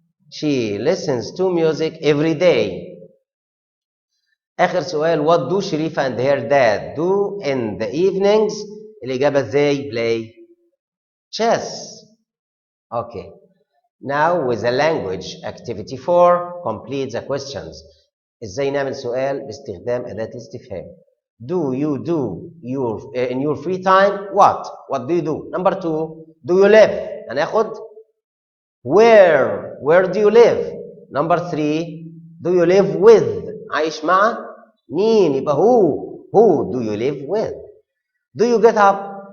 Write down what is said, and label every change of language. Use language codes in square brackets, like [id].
[en] She listens to music every day. [ar] آخر سؤال, [en] what do Sharifa and her dad do in the evenings? [ar] الإجابة [en] they play chess. Okay. Now with the language activity 4, complete the questions. [ar] إزاي نعمل سؤال باستخدام أداة الاستفهام. [en] Do you do in your free time what? What do you do? Number 2, do you live? [ar] هناخد [en] where do you live? Number 3, do you live with? [ar] عايش مع مين؟ يبقى [en] who do you live with? Do you get up?